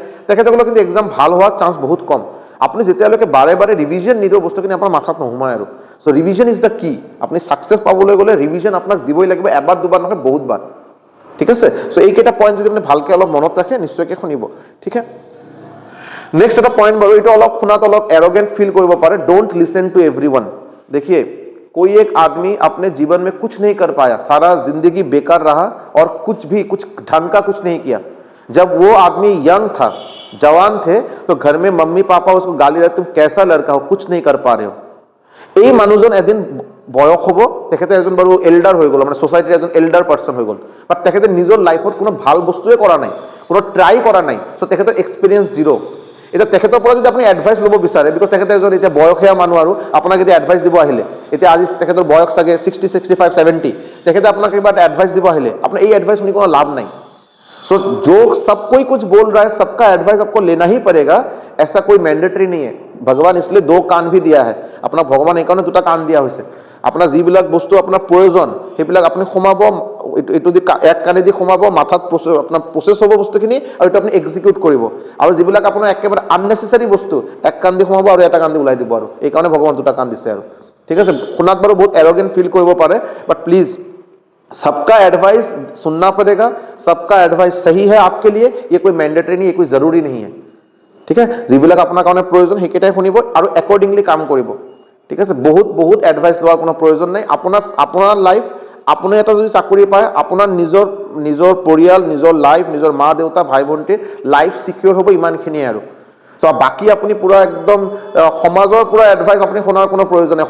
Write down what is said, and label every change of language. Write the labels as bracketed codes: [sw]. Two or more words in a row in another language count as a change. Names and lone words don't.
[as] তেখেতসকলৰ কিন্তু এক্সাম ভাল হোৱাৰ চান্স বহুত কম। আপুনি যেতিয়ালৈকে বাৰে বাৰে ৰিভিজন নিদিব, বস্তুখিনি আপোনাৰ মাথাত নোসোমায় আৰু। [en] So revision is the key. [as] আপুনি ছাকচেছ পাবলৈ গ'লে ৰিভিজন আপোনাক দিবই লাগিব, এবাৰ দুবাৰ নহয়, বহুতবাৰ। ঠিক আছে? চ' এইকেইটা পইণ্ট যদি আপুনি ভালকৈ অলপ মনত ৰাখে, নিশ্চয়কৈ শুনিব। ঠিক আছে? নেক্সট এটা পইণ্ট বাৰু, এইটো অলপ শুনাত অলপ [en] arrogant feel [as] কৰিব পাৰে। [en] Don't listen to everyone. [hi] देखिए, कोई एक आदमी अपने जीवन में कुछ नहीं कर पाया, सारा जिंदगी बेकार रहा और कुछ ढंग का कुछ नहीं किया। जब वो आदमी यंग था, जवान थे, तो घर में मम्मी पापा उसको गाली देते, तुम कैसा लड़का हो, कुछ नहीं कर पा रहे हो। [as] এই মানুহজন এদিন বয়স হ'ব, তেখেতে এজন বাৰু এল্ডাৰ হৈ গ'ল, মানে ছ'চাইটিৰ এজন [en] elder person [as] হৈ গ'ল, বাট তেখেতে নিজৰ লাইফত কোনো ভাল বস্তুৱে কৰা নাই, কোনো ট্ৰাই কৰা নাই। চ' তেখেতৰ [en] experience zero'. [as] এতিয়া তেখেতৰ পৰা যদি আপুনি এডভাইচ ল'ব বিচাৰে, বিকজ তেখেতে এজন এতিয়া বয়সীয়া মানুহ আৰু আপোনাক এতিয়া এডভাইচ দিব আহিলে, এতিয়া আজি তেখেতৰ বয়স চাগে 60, 65, 70, তেখেতে আপোনাক কিবা এটা এডভাইচ দিব আহিলে, আপোনাৰ এই এডভাইচ শুনি কোনো লাভ নাই। [hi] सो जो सब कोई कुछ बोल रहा है, सबका एडवाइस आपको लेना ही पड़ेगा, ऐसा कोई मैंडेटरी नहीं है। भगवान इसलिए 2 कान भी दिया है, अपना भगवान [as] এইকাৰণে 2টা কাণ দিয়া হৈছে। আপোনাৰ যিবিলাক বস্তু আপোনাৰ প্ৰয়োজন সেইবিলাক আপুনি সোমাব, এইটো দি এক কাণেদি সোমাব, মাথাত আপোনাৰ প্ৰচেছ হ'ব বস্তুখিনি, আৰু এইটো আপুনি এক্সিকিউট কৰিব। আৰু যিবিলাক আপোনাৰ একেবাৰে আননেচেচাৰী বস্তু, এক কাণ দি সোমাব আৰু এটা কাণ দি ওলাই দিব আৰু, এইকাৰণে ভগৱান 2টা কাণ দিছে আৰু। ঠিক আছে? শুনাত বাৰু বহুত [en] arrogant feel [as] কৰিব পাৰে, [en] But please [hi] सबका एडवाइस सुनना पड़ेगा, सबका एडवाइस सही है आपके लिए, ये कोई मैंडेटरी नहीं, ये कोई जरूरी नहीं है। ठीक है? [as] যিবিলাক আপোনাৰ কাৰণে প্ৰয়োজন সেইকেইটাই শুনিব আৰু একৰ্ডিংলি কাম কৰিব। ঠিক আছে? বহুত এডভাইচ লোৱাৰ কোনো প্ৰয়োজন নাই। আপোনাৰ লাইফ, আপুনি এটা যদি চাকৰি পায়, আপোনাৰ নিজৰ পৰিয়াল, নিজৰ লাইফ, নিজৰ মা দেউতা ভাই ভণ্টিৰ [en] life secure [as] হ'ব, ইমানখিনিয়ে আৰু। চ' বাকী আপুনি পুৰা একদম সমাজৰ পুৰা এডভাইচ আপুনি শুনাৰ কোনো প্ৰয়োজন নাই।